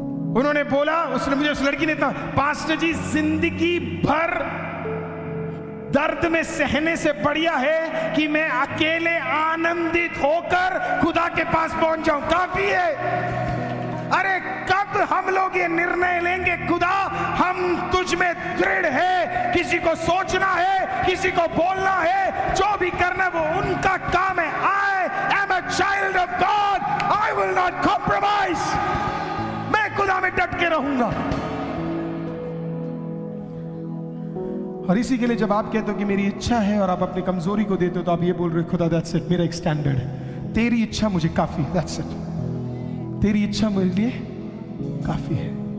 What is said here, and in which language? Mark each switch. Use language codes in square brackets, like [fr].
[hi] उन्होंने बोला, उसने मुझे, उस लड़की ने कहा, पास्टर जी जिंदगी भर दर्द में सहने से बढ़िया है कि मैं अकेले आनंदित होकर खुदा के पास पहुंच जाऊं, काफी है। अरे कब हम लोग ये निर्णय लेंगे, खुदा हम तुझ में दृढ़ है, किसी को सोचना है, किसी को बोलना है, जो भी करना है वो उनका काम है। [en] I am a child of God, I will not compromise। [hi] मैं खुदा में डट के रहूंगा। और इसी के लिए जब आप कहते हो कि मेरी इच्छा है और आप अपनी कमजोरी को देते हो, तो आप ये बोल रहे हो खुदा [en] that's it, [hi] मेरा एक स्टैंडर्ड है, तेरी इच्छा मुझे काफी है, दैट्स इट, तेरी इच्छा मेरे लिए काफी है।